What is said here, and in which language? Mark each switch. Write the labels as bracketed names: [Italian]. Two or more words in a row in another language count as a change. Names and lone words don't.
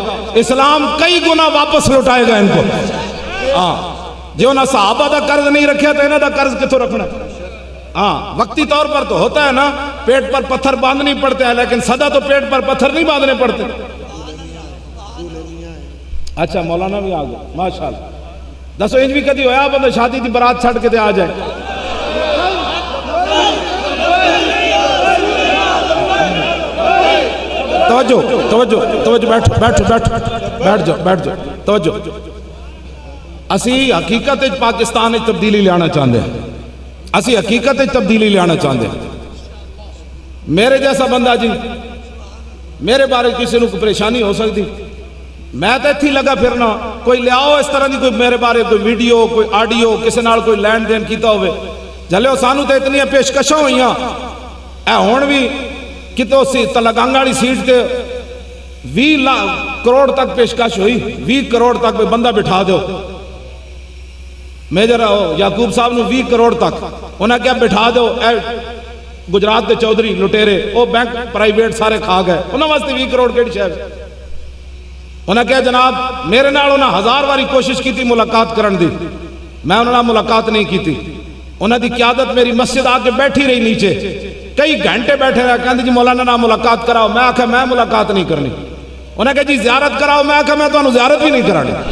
[Urdu] اسلام کئی گنا واپس لوٹائے گا ان کو. [Punjabi] ہاں جو نہ صحابہ دا قرض نہیں رکھے تو انہوں دا قرض کتوں رکھنا. [Urdu] ہاں وقتی طور پر تو ہوتا ہے نا, پیٹ پر پتھر باندھنی پڑتے ہیں, لیکن سدا تو پیٹ پر پتھر نہیں باندھنے پڑتے. اچھا مولانا بھی آ گئے, [Arabic] ماشاءاللہ. [Punjabi] دسو انج بھی کدی ہویا بندہ شادی دی برات چھڑ کے دے آ جائے. [Urdu] توجہ بیٹھ جاؤ. توجہ. اسی حقیقت پاکستان تبدیلی لیانا چاہتے ہیں. اسی حقیقت تبدیلی لیانا چاہتے ہیں. میرے جیسا بندہ جی, میرے بارے کسی کو پریشانی ہو سکتی, [Punjabi] میں تو اتھی لگا پھرنا. کوئی لیاؤ اس طرح دی کوئی میرے بارے کوئی ویڈیو کوئی آڈیو کسی نال کوئی لین دین کیتا ہوئے, جلے سانو تو اتنی پیشکشاں ہوئی ہیں. اے ہون بھی کتوں سی تلگانگا والی سیٹ تے 20 کروڑ تک پیشکش ہوئی, 20 کروڑ تک بندہ بٹھا دو. میجر یعقوب صاحب نو 20 کروڑ تک انہیں کیا بٹھا دو اے گجرات دے چودھری لٹیرے وہ بینک پرائیویٹ سارے کھا گئے انہوں واسطے 20 کروڑ کیڑی شے انہیں کیا جناب میرے نال انہیں 1000 واری کوشش کی تھی ملاقات کرن دی میں انہوں نے ملاقات نہیں کی تھی انہوں دی قیادت میری مسجد آ کے بیٹھی رہی نیچے کئی گھنٹے بیٹھے رہے کہتے جی مولانا نہ ملاقات کراؤ میں آکھا میں ملاقات نہیں کرنی انہیں کہا جی زیارت کراؤ میں آکھا میں تو انہوں زیارت بھی نہیں کرانی